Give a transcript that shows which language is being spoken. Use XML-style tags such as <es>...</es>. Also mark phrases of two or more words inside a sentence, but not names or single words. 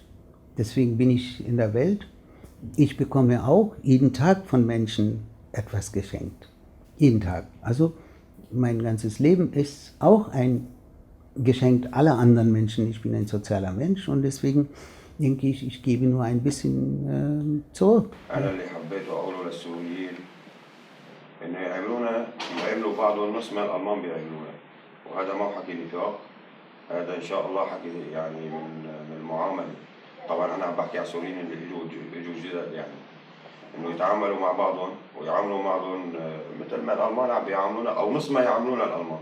<de>Deswegen bin ich in der Welt. Ich bekomme auch jeden Tag von Menschen etwas geschenkt. Jeden Tag. Also mein ganzes Leben ist auch ein Geschenk aller anderen Menschen. Ich bin ein sozialer Mensch und deswegen denke ich, ich gebe nur ein bisschen zurück.</de> <ar>إنه يعملوا بعضهم نص ما الألمان بيعملونا، وهذا ما هو حكي نفاق، هذا إن شاء الله حكي يعني من المعاملة. طبعا أنا عم بحكي على السوريين اللي إجوا جدد، يعني إنه يتعاملوا مع بعضهم ويعاملوا بعضهم مثل ما الألمان عم بيعاملونا أو نص ما يعاملونا الألمان.</ar>